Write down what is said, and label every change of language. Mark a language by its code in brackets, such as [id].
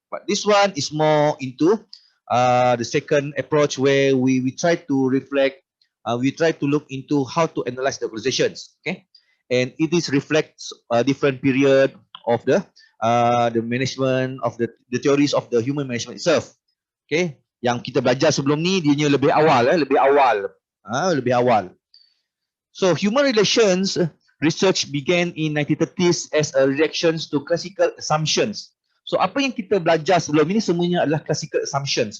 [en] But this one is more into the second approach where we try to reflect, we try to look into how to analyze the organizations. Okay, and it is reflects a different period of the management of the theories of the human management itself. [ms] Okay, yang kita belajar sebelum ni dia lebih awal, lebih awal. [en] So human relations research began in 1930s as a reaction to classical assumptions. [ms] So apa yang kita belajar sebelum ini semuanya adalah classical assumptions.